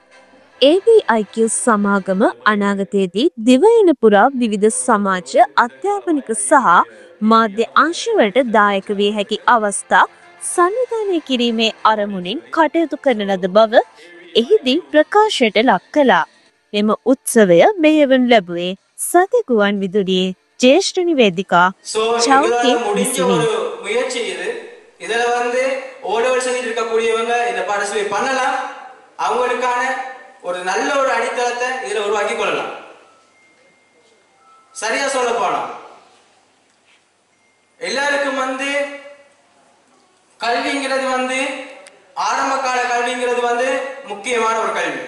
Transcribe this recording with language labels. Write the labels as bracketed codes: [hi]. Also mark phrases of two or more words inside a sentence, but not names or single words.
[si] AVIQ සමාගම අනාගතයේදී දිවයින පුරා විවිධ සමාජ, අධ්‍යාපනික සහ මාධ්‍ය අංශවලට දායක විය හැකි අවස්ථා සංවිධානය කිරීමේ අරමුණින් කටයුතු කරන ලද බව එහිදී ප්‍රකාශයට ලක් කළා. මෙම උත්සවය මෙහෙයවනු ලැබුවේ සති ගුවන් විදුලියේ ජ්‍යෙෂ්ඨ නිවේදිකා චෞකේ විසිනි. [ta] இதுல வந்து ஓலோவர் செஞ்சுட்டு இருக்கக்கூடியவங்க இந்த பார்ட்டிசிபேட் பண்ணலாம். அவங்களுக்கான ஒரு நல்ல ஒரு அடித்தளத்தை இதுல உருவாக்கி கொள்ளலாம். சரியா சொல்ல போனா எல்லாருக்கும் கல்விங்கிறது ஆரம்ப கால கல்விங்கிறது முக்கியமான ஒரு கல்வி.